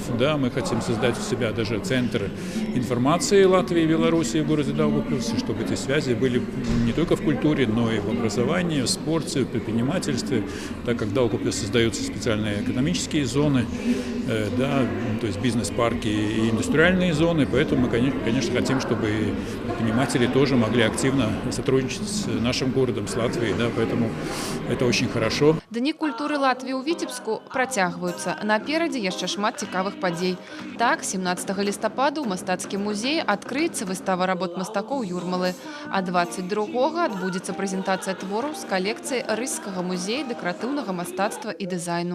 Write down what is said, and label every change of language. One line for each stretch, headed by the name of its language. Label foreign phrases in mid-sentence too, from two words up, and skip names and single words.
Russian: Да, мы хотим создать у себя даже центр информации Латвии и Белоруссии в городе Даугавпилсе, чтобы эти связи были не только в культуре, но и в образовании, в спорте, в предпринимательстве, так как в Даугавпилсе создаются специальные экономические зоны, да, то есть бизнес-парки и индустриальные зоны, поэтому мы, конечно, хотим, чтобы предприниматели тоже могли активно сотрудничать с нашим городом, с Латвией, да, поэтому это очень хорошо.
Belarusian: Дні культуры Латвіі ў Віцебску працягваюцца. Наперадзе яшчэ шмат цікавых падзей. Так, 17 лістапада ў мастацкім музеі адкрыецца выстава работ мастакоў Юрмалы, а 22-го адбудзецца прэзентацыя твораў з калекцыі Рыжскага музея дэкаратыўнага мастацтва і дызайну.